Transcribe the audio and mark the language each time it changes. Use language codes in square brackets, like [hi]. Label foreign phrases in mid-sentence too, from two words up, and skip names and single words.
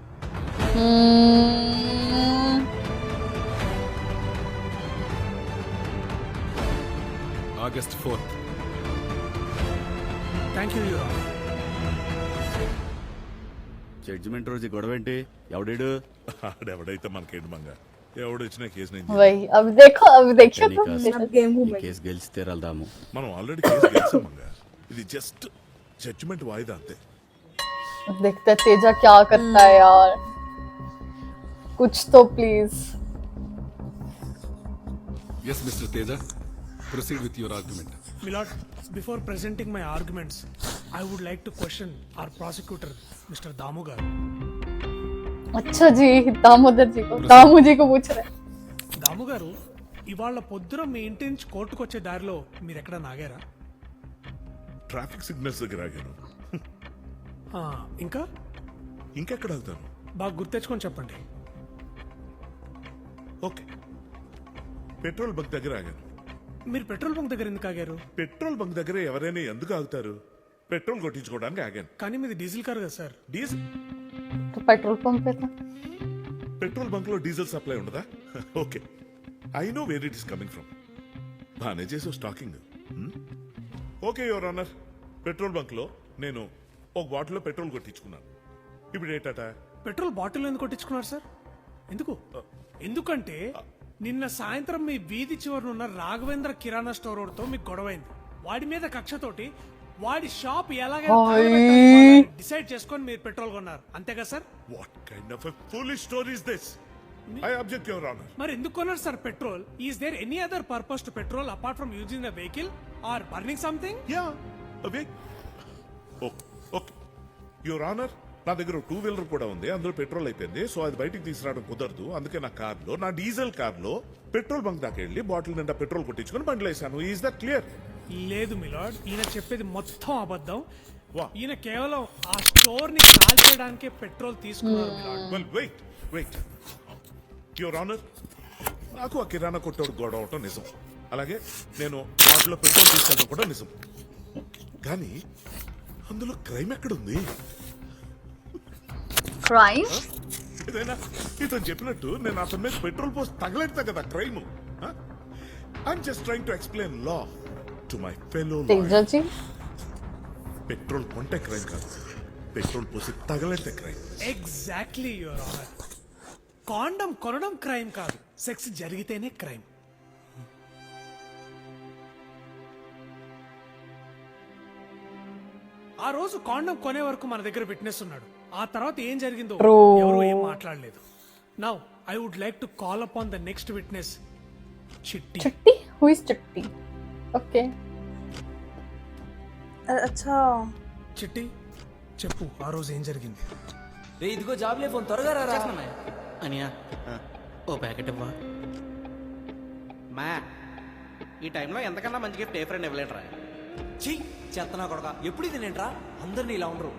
[en] August 4th. Thank you your honour. [te] జడ్జిమెంట్ రోజు గొడవ ఏంటి? ఎవడేడు? ఆడెవడైతే మనకేంటి మంగ ఎవడొచ్చినా కేసు నేను [hi] वही अब देखो अब गेम [te] ఈ కేసు గెలిచి తీరాలదాము. మనం ఆల్రెడీ కేసు గెలిచాం మంగ ఇది [en] just judgment [te] వాయిదా అంతే. [hi] देखते हैं तेजा क्या करता है यार कुछ तो प्लीज. [en] Yes, Mr. Teja. Proceed with your argument. Milord, before presenting my arguments, I would like to question our prosecutor, Mr. [te] Damu garu. [hi] अच्छा जी दामोदर जी को दामू जी को पूछ रहे. [te] దాము గారు ఇవాళ పొద్దున మీ ఇంటి నుంచి కోర్టుకు వచ్చే దారిలో మీరు ఎక్కడ నాగారా? ట్రాఫిక్ సిగ్నల్స్ దగ్గర ఆగాను. ఇంకా ఇంకెక్కడ ఆగుతాను? బాగా గుర్తెచ్చుకొని చెప్పండి. [en] okay petrol bunk [te] దగ్గర ఆగాను. మీరు [en] petrol bunk [te] దగ్గర ఎందుకు ఆగారు? [en] petrol bunk [te] దగ్గర ఎవరైనా ఎందుకు ఆగుతారు? పెట్రోల్ కొట్టించుకోవడానికి ఆగాను. కానీ మీది డీజిల్ కారు కదా సార్. డీజిల్ [hi] तो [en] petrol pump [hi] पे था. [en] petrol bunk [te] లో [en] diesel supply [te] ఉండదా? ఓకే, [en] I know where it is coming from. [te] బానే చేసావు స్టాకింగ్. [en] okay your honour, petrol bunk [te] లో నేను ఒక బాటిల్ లో పెట్రోల్ కొట్టించుకున్నాను. ఇప్పుడు ఏంటట? పెట్రోల్ బాటిల్ ఎందుకు కొట్టించుకున్నారు సార్? ఎందుకు? ఎందుకంటే నిన్న సాయంత్రం మీ వీధి చివరనున్న రాఘవేంద్ర కిరాణా స్టోర్ తో మీకు గొడవైంది. వాడి మీద కక్షతోటి వాడి షాప్ ఎలాగైనా డిసైడ్ చేసుకొని మీరు పెట్రోల్ కొన్నారు, అంతేగా సార్? [en] What kind of a foolish story is this? I object your honour. [te] మరి ఎందుకు కొన్నారు సార్ పెట్రోల్? [en] Is there any other purpose to petrol apart from using the vehicle or burning something? [te] యా, అవే. [en] okay your honour, [te] నా దగ్గర [en] two wheeler [te] కూడా ఉంది, అందులో పెట్రోల్ అయిపోయింది. సో అది బయటికి తీసుకురావడం కుదరదు. అందుకే నా కార్లో, నా డీజిల్ కార్లో [en] petrol bunk [te] దాకా వెళ్ళి బాటిల్ నిండా పెట్రోల్ కొట్టించుకొని బండిలో వేసాను. [en] Is that clear? [te] లేదు మిలాడ్, ఈయన చెప్పేది మొత్తం అబద్ధం. వా. ఈయన కేవలం ఆ స్టోర్ ని కాల్చేయడానికే పెట్రోల్ తీసుకున్నారు మిలాడ్. [en] Well wait your honour, [te] నాకు ఆ కిరాణా కొట్టోడు గొడవ అవటం నిజం. అలాగే నేను బాటిల్లో పెట్రోల్ తీసుకెళ్ళడం కూడా నిజం. కానీ అందులో క్రైమ్ ఎక్కడుంది? [en] Crime? [te] ఏదైనా ఇతను చెప్పినట్టు నేను అతని మీద పెట్రోల్ పోస్ట్ తగలెడతా కదా క్రైమ్. [en] I'm just trying to explain law to my fellow. [hi] तेजा जी. [te] పెట్రోల్ కొంటే క్రైమ్ కాదు, పెట్రోల్ పోసి తగలెడితే క్రైమ్. [en] Exactly your honour. [te] కాండం కొనడం క్రైమ్ కాదు, సెక్స్ జరిగితేనే క్రైమ్. ఆ రోజు కాండం కొనే వరకు మన దగ్గర విట్నెస్ ఉన్నాడు. ఆ తర్వాత ఏం జరిగిందో ఎవరు ఏం మాట్లాడలేదు. [en] Now I would like to call upon the next witness, చిట్టి. चिट्टी? Who is चिट्टी? Okay. [hi] अच्छा [te] చిట్టి చెప్పు, ఆ రోజు ఏం జరిగింది? ఇదిగో జాబ్ లే ఫోన్ త్వరగా రా అనియా, ఓ ప్యాకెట్ ఇవ్వా. మా ఈ టైంలో ఎంతకన్నా మంచి గిఫ్ట్ ఏ ఫ్రెండ్ ఇవ్వలేట్రా. చీ చెత్తనా కొడక, ఎప్పుడు ఇది నేంట్రా? అందరినీ ఇలా ఉండరు.